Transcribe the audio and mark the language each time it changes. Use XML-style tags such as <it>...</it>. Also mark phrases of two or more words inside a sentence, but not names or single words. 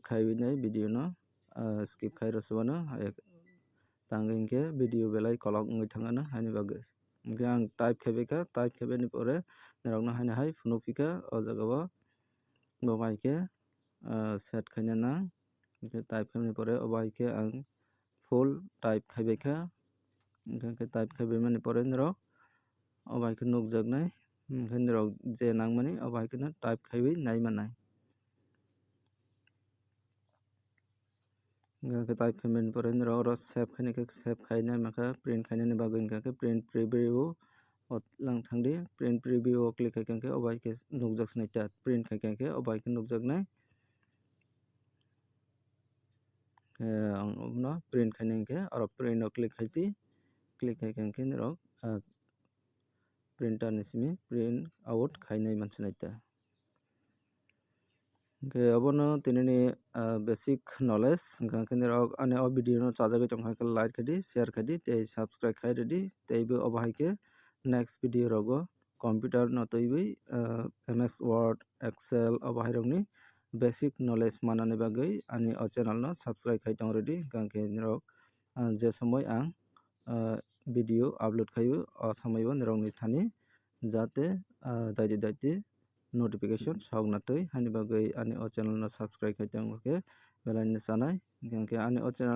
<trp>khai nai video no skip khai rosubano tangengke video belai kolok ngoi thangano haini bagui ang type khebeka type khebeni pore nirokno haini hai phunukpika o jagao babaike set khaina nang type khebeni pore babaike ang</trp> <en>full type</en> <trp>khebeka gangke type khebemani pore nirok babaike nukjaknai nirok je nangmani babaike type khaiwi nai manai gangke type khaimani pore nirok oro save khaini khe save khainai maka print khainani bagui gangke</trp> <en>print preview</en> <trp>lang thangdi</trp> <en>print preview click</en> <trp>khai gangke obaike nukjak snaita print khai gangke obaike nukjaknai no print khainai khe oro print o click khaiti click khai gangke nirok printer ni simi</trp> <en>print out</en> <trp>khainai manchinaita abono tinini</trp> <en>basic knowledge</en> <trp>gangke nirok ani o video no chajagui tongkha like khadi share khadi tei subscribe khai redi tei bo obaike</trp> <en>next video</en> <trp>rogo computer no toiwi</trp> <en>ms word excel</en> <trp>obahairokni</trp> <en>basic knowledge</en> <trp>manani bagui ani o channel no subscribe khai tong redi gangke nirok je somoy ang</trp> <en>video upload</en> <trp>khayo o somoyo nirok ni thani jate daite notification sogna tui hani bagui ani o channel no subscribe khai tongke belai ni sanai gangke ani o channel</trp>